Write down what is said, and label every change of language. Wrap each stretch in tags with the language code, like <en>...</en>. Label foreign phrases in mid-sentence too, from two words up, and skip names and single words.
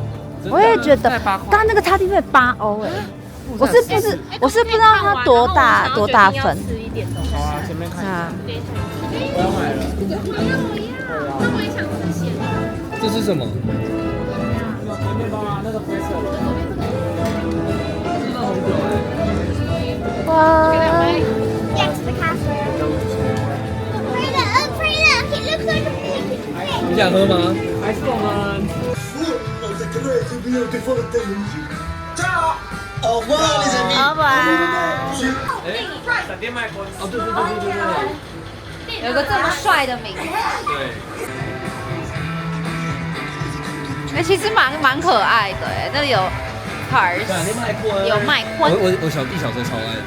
<zh>我也觉得，刚刚那个叉 T 费8欧哎，我是不知道它多大份。好啊，前面看。啊，我要买了。那我也想吃咸的。这是什么？面包啊，那个灰色的。那红酒哎。哇，</zh> <en>Get to the castle. Pray look, it looks like a big fish.</en> <zh>你想喝吗？还是我们</zh> <it>Ciao!</it> <fr>Au revoir les amis!</fr> <zh>老板，闪电麦昆。哦，对对对对对对。有个这么帅的名字，对。哎，其实蛮可爱的哎，那里有 cars，麦昆有麦昆，我小弟小时候超爱的。</zh>